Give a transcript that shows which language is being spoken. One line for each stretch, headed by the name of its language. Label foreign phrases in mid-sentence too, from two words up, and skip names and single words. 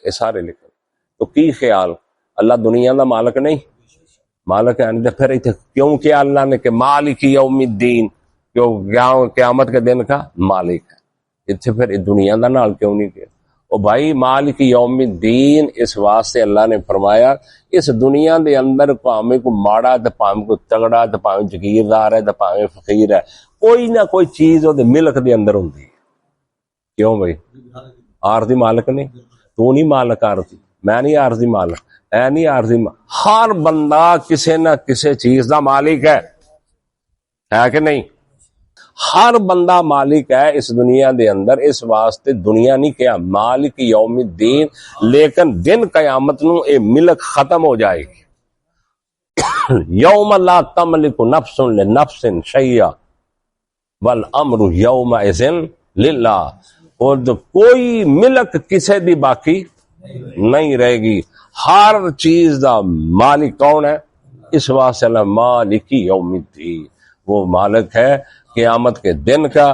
Punjabi: یہ سارے لکھے تو کی خیال اللہ دنیا دا مالک نہیں مالک ہے پھر کیوں کیا اللہ نے کہ
Arabic: مالک یوم الدین
Punjabi: قیامت کے دن کا مالک ہے اتنے پھر دنیا دا نال کیوں نہیں کیا. او بھائی
Arabic: مالک یوم الدین
Punjabi: اس واسطے اللہ نے فرمایا اس دنیا دے اندر پاویں کو ماڑا تے پاویں کو تگڑا تے پاویں جگیردار ہے تے پاویں فقیر ہے کوئی نہ کوئی چیز او دے ملک دے اندر ہوندی ہے. کیوں بھائی عارضی مالک نہیں تو نہیں مالک عارضی میں نہیں عارضی مالک اے نہیں عارضی ہر بندہ کسی نہ کسی چیز دا مالک ہے کہ نہیں. ہر بندہ مالک ہے اس دنیا دے اندر. اس واسطے دنیا نہیں کیا
Arabic: مالک یوم الدین
Punjabi: لیکن دن قیامت نو اے ملک ختم ہو جائے گی.
Arabic: یوم لا تملک نفس لنفس شیئا والامر یومئذ للہ.
Punjabi: اور کوئی ملک کسی دی باقی نہیں رہے گی. ہر چیز دا مالک کون ہے؟
Urdu: اس واسطے اللہ
Arabic: مالک یوم الدین
Urdu: وہ مالک ہے قیامت کے دن کا.